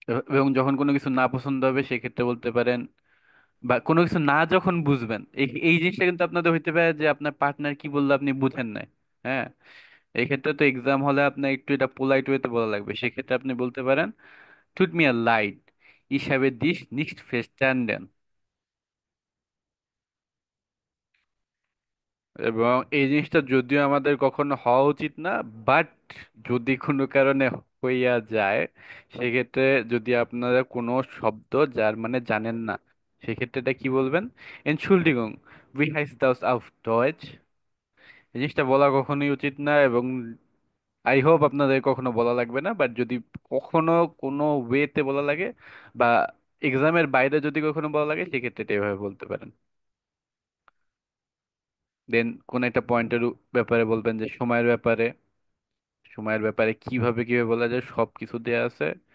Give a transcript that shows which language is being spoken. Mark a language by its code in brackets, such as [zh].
[bn] এবং যখন কোনো কিছু না পছন্দ হবে সেক্ষেত্রে বলতে পারেন, বা কোনো কিছু না যখন বুঝবেন, এই এই জিনিসটা কিন্তু আপনাদের হইতে পারে যে আপনার পার্টনার কি বললো আপনি বুঝেন নাই। হ্যাঁ, এই ক্ষেত্রে তো এক্সাম হলে আপনার একটু এটা পোলাইট ওয়েতে বলা লাগবে। সেক্ষেত্রে আপনি বলতে পারেন [de] tut mir leid, ich habe dich nicht verstanden। [bn] এবং এই জিনিসটা যদিও আমাদের কখনো হওয়া উচিত না, বাট যদি কোনো কারণে হইয়া যায় সেক্ষেত্রে, যদি আপনারা কোনো শব্দ যার মানে জানেন না সেক্ষেত্রে এটা কি বলবেন? [de] Entschuldigung, wie heißt das auf Deutsch? [bn] এই জিনিসটা বলা কখনোই উচিত না, এবং আই হোপ আপনাদের কখনো বলা লাগবে না। বাট যদি কখনো কোনো ওয়েতে বলা লাগে বা এক্সামের বাইরে যদি কখনো বলা লাগে সেক্ষেত্রে এটা এভাবে বলতে পারেন। দেন কোন একটা পয়েন্টের ব্যাপারে বলবেন যে সময়ের ব্যাপারে, সময়ের ব্যাপারে কিভাবে কিভাবে বলা যায় সব কিছু দেয়া আছে।